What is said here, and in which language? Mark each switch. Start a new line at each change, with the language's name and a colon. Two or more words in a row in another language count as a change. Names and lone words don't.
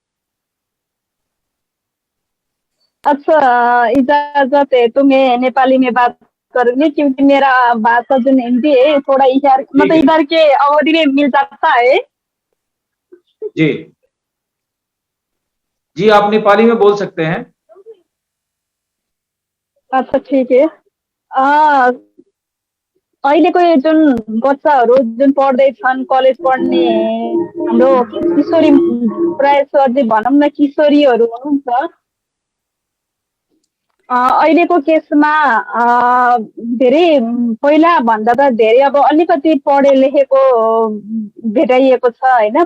Hindi: अच्छा, इजाजत है तो मैं नेपाली में बात करूंगी क्योंकि मेरा भाषा जो हिंदी है थोड़ा इधर ठीक मतलब है इधर के अवधि में मिल जाता है। जी। जी आप नेपाली में बोल सकते हैं। अच्छा ठीक है।
Nepali: अहिलेको यो जुन बच्चाहरू जुन पढ्दैछन् कलेज पढ्ने हाम्रो किशोरी प्रायः सरले भनौँ न किशोरीहरू हुनुहुन्छ, अहिलेको केसमा धेरै पहिला भन्दा त धेरै अब अलिकति पढे लेखेको भेटाइएको छ होइन।